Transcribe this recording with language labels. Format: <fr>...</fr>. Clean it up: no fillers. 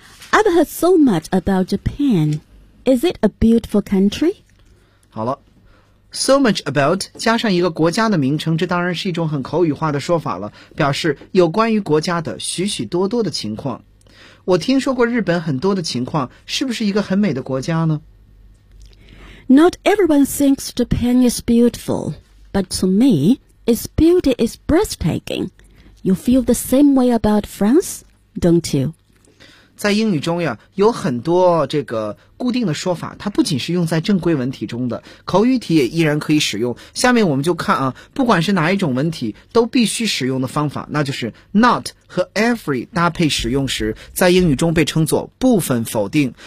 <en>I've heard so much about Japan. Is it a beautiful country?</en> <zh>好了。</zh> <en>So much about</en> <zh>加上一个国家的名称，这当然是一种很口语化的说法了，表示有关于国家的许许多多的情况。我听说过日本很多的情况，是不是一个很美的国家呢？</zh> <en>Not everyone thinks Japan is beautiful, but to me, its beauty is breathtaking. You feel the same way about France, don't you?</en> <zh>在英语中呀，有很多这个固定的说法，它不仅是用在正规文体中的，口语体也依然可以使用。下面我们就看啊，不管是哪一种文体都必须使用的方法，那就是 not 和 every 搭配使用时，在英语中被称作部分否定。</zh>